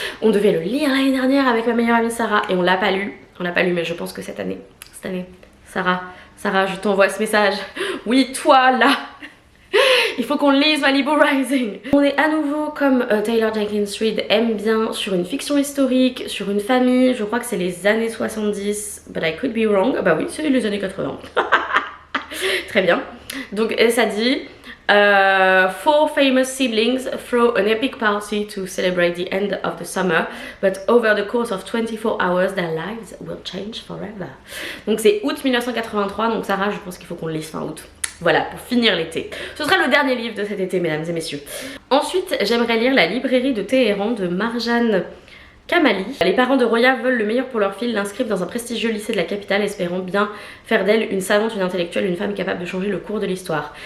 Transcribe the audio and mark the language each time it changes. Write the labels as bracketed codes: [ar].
[fr] On devait le lire l'année dernière avec ma meilleure amie Sarah et on l'a pas lu. Mais je pense que cette année, Sarah, je t'envoie ce message. Oui, toi là, il faut qu'on lise Malibu Rising. On est à nouveau comme Taylor Jenkins Reid aime bien sur une fiction historique, sur une famille, je crois que c'est les années 70, [en] but I could be wrong. [fr] Bah oui, c'est les années 80. Très bien. Donc ça dit [en] four famous siblings throw an epic party to celebrate the end of the summer, but over the course of 24 hours their lives will change forever. [fr] Donc c'est août 1983, donc Sarah, je pense qu'il faut qu'on le lise fin août. Voilà, pour finir l'été. Ce sera le dernier livre de cet été, mesdames et messieurs. Ensuite, j'aimerais lire La librairie de Téhéran de Marjane Kamali. Les parents de Roya veulent le meilleur pour leur fille, l'inscrivent dans un prestigieux lycée de la capitale, espérant bien faire d'elle une savante, une intellectuelle, une femme capable de changer le cours de l'histoire.